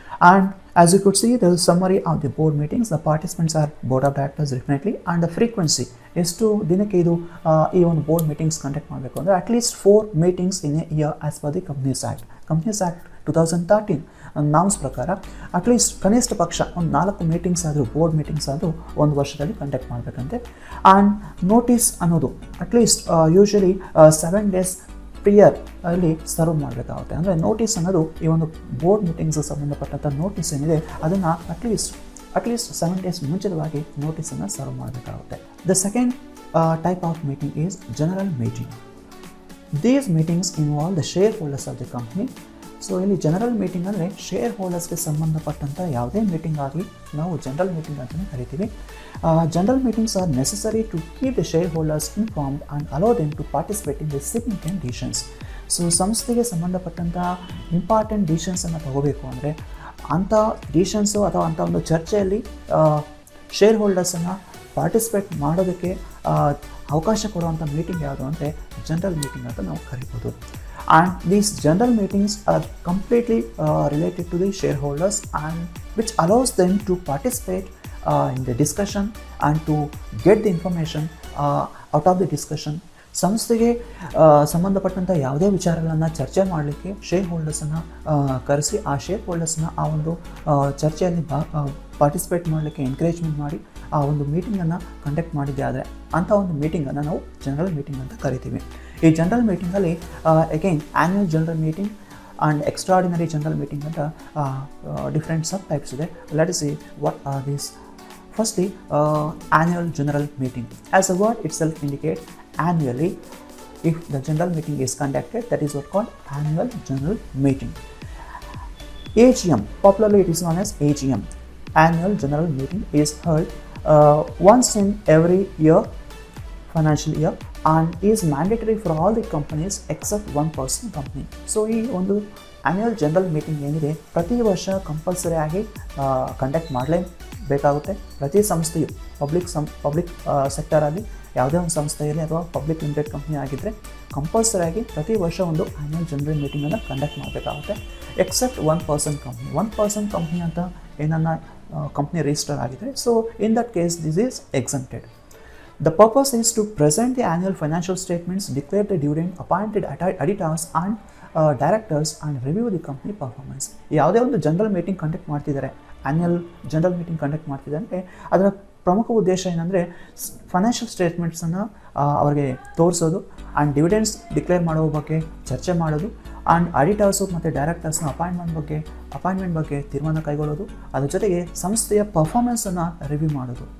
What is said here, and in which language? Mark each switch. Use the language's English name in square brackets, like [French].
[English] And as you could see, the summary of the board meetings, the participants are board of directors definitely, and the frequency is to [Kannada] dinake idu ee [English] one board meetings conduct [Kannada] ಮಾಡಬೇಕು ಅಂದರೆ [English] at least 4 meetings in a year as per the Companies Act. [Kannada] Companies Act 2013 norms ಪ್ರಕಾರ at least ಕನಿಷ್ಠ ಪಕ್ಷ ಒಂದು 4 meetings ಆದರೂ, board meetings ಆದರೂ ಒಂದು ವರ್ಷದಲ್ಲಿ ಕಂಡಕ್ಟ್ ಮಾಡಬೇಕಂತೆ. ಆ್ಯಂಡ್ ನೋಟಿಸ್ ಅನ್ನೋದು ಅಟ್ಲೀಸ್ಟ್ ಯೂಶಲಿ 7 days ಪ್ರಿಯರ್ ಅಲ್ಲಿ ಸರ್ವ್ ಮಾಡಬೇಕಾಗುತ್ತೆ. ಅಂದರೆ ನೋಟಿಸ್ ಅನ್ನೋದು ಈ ಒಂದು ಬೋರ್ಡ್ ಮೀಟಿಂಗ್ಸ್ ಸಂಬಂಧಪಟ್ಟಂಥ ನೋಟಿಸ್ ಏನಿದೆ ಅದನ್ನು ಅಟ್ಲೀಸ್ಟ್ 7 days ಮುಂಚಿತವಾಗಿ ನೋಟಿಸನ್ನು ಸರ್ವ್ ಮಾಡಬೇಕಾಗುತ್ತೆ. [English] The second type of meeting is general meeting. These meetings involve the shareholders of the company. [Kannada] So ಇಲ್ಲಿ ಜನರಲ್ ಮೀಟಿಂಗ್ ಅಂದರೆ ಶೇರ್ ಹೋಲ್ಡರ್ಸ್ಗೆ ಸಂಬಂಧಪಟ್ಟಂಥ ಯಾವುದೇ ಮೀಟಿಂಗ್ ಆಗಲಿ ನಾವು ಜನರಲ್ ಮೀಟಿಂಗ್ ಅಂತಲೇ ಕರಿತೀವಿ. [English] General meetings are necessary to keep the shareholders informed and allow them to participate in the significant decisions. [Kannada] So ಸಂಸ್ಥೆಗೆ ಸಂಬಂಧಪಟ್ಟಂಥ ಇಂಪಾರ್ಟೆಂಟ್ ಡಿಸಿಷನ್ಸನ್ನು ತಗೋಬೇಕು ಅಂದರೆ ಅಂಥ ಡಿಸಿಷನ್ಸು ಅಥವಾ ಅಂಥ ಒಂದು ಚರ್ಚೆಯಲ್ಲಿ ಶೇರ್ ಹೋಲ್ಡರ್ಸನ್ನು ಪಾರ್ಟಿಸಿಪೇಟ್ ಮಾಡೋದಕ್ಕೆ ಅವಕಾಶ ಕೊಡುವಂಥ ಮೀಟಿಂಗ್ ಯಾವುದು ಅಂದರೆ ಜನರಲ್ ಮೀಟಿಂಗ್ ಅಂತ ನಾವು ಕರಿಬೋದು. [English] And these general meetings are completely related to the shareholders and which allows them to participate in the discussion and to get the information out of the discussion. [Kannada] ಸಂಸ್ಥೆಗೆ ಸಂಬಂಧಪಟ್ಟಂಥ ಯಾವುದೇ ವಿಚಾರಗಳನ್ನು ಚರ್ಚೆ ಮಾಡಲಿಕ್ಕೆ ಶೇರ್ ಹೋಲ್ಡರ್ಸನ್ನು ಕರೆಸಿ ಆ ಶೇರ್ ಹೋಲ್ಡರ್ಸ್ನ ಆ ಒಂದು ಚರ್ಚೆಯಲ್ಲಿ ಪಾರ್ಟಿಸಿಪೇಟ್ ಮಾಡಲಿಕ್ಕೆ ಎನ್ಕರೇಜ್ಮೆಂಟ್ ಮಾಡಿ ಆ ಒಂದು ಮೀಟಿಂಗನ್ನು ಕಂಡಕ್ಟ್ ಮಾಡಿದ್ದೆ ಆದರೆ ಅಂಥ ಒಂದು ಮೀಟಿಂಗನ್ನು ನಾವು ಜನರಲ್ ಮೀಟಿಂಗ್ ಅಂತ ಕರಿತೀವಿ. ಈ general ಮೀಟಿಂಗಲ್ಲಿ again annual general meeting [English] and extraordinary general meeting [Kannada] ಅಂತ [English] different subtypes [Kannada] ಇದೆ. [English] Let us see what are these. Firstly, annual general meeting. As the word itself indicates, annually, if the general meeting is conducted, that is what called annual general meeting. AGM, popularly it is known as AGM. Annual general meeting is held once in every year, financial year, and is mandatory for all the companies except one person company. [Kannada] So ಈ ಒಂದು annual general meeting ಏನಿದೆ ಪ್ರತಿ ವರ್ಷ compulsory ಆಗಿ conduct ಮಾಡಲೇಬೇಕಾಗುತ್ತೆ. ಪ್ರತಿ ಸಂಸ್ಥೆಯು public ಸೆಕ್ಟರಲ್ಲಿ ಯಾವುದೇ ಒಂದು ಸಂಸ್ಥೆಯಲ್ಲಿ ಅಥವಾ ಪಬ್ಲಿಕ್ ಲಿಮಿಟೆಡ್ ಕಂಪ್ನಿ ಆಗಿದ್ದರೆ ಕಂಪಲ್ಸರಿ ಆಗಿ ಪ್ರತಿ ವರ್ಷ ಒಂದು ಆ್ಯನ್ಯುವಲ್ ಜನರಲ್ ಮೀಟಿಂಗನ್ನು ಕಂಡಕ್ಟ್ ಮಾಡಬೇಕಾಗುತ್ತೆ. ಎಕ್ಸೆಪ್ಟ್ ಒನ್ ಪರ್ಸನ್ ಕಂಪ್ನಿ ಅಂತ ಏನನ್ನ ಕಂಪ್ನಿ ರಿಜಿಸ್ಟರ್ ಆಗಿದೆ. [English] So in that case this is exempted. The purpose is to present the annual financial statements, declare the dividend, appointed auditors and directors and review the company performance. [Kannada] ಯಾವುದೇ ಒಂದು general meeting conduct ಮಾಡ್ತಿದ್ದಾರೆ, annual general meeting conduct ಮಾಡ್ತಿದ್ದಾರೆ ಅಂದರೆ ಅದರ ಪ್ರಮುಖ ಉದ್ದೇಶ ಏನಂದರೆ financial ಸ್ಟೇಟ್ಮೆಂಟ್ಸನ್ನು ಅವರಿಗೆ ತೋರಿಸೋದು ಆ್ಯಂಡ್ ಡಿವಿಡೆಂಡ್ಸ್ ಡಿಕ್ಲೇರ್ ಮಾಡೋ ಬಗ್ಗೆ ಚರ್ಚೆ ಮಾಡೋದು ಆ್ಯಂಡ್ ಆಡಿಟರ್ಸು ಮತ್ತು ಡೈರೆಕ್ಟರ್ಸ್ನ ಅಪಾಯಿಂಟ್ಮೆಂಟ್ ಬಗ್ಗೆ ತೀರ್ಮಾನ ಕೈಗೊಳ್ಳೋದು, ಅದ್ರ ಜೊತೆಗೆ ಸಂಸ್ಥೆಯ ಪರ್ಫಾರ್ಮೆನ್ಸನ್ನು ರಿವ್ಯೂ ಮಾಡೋದು.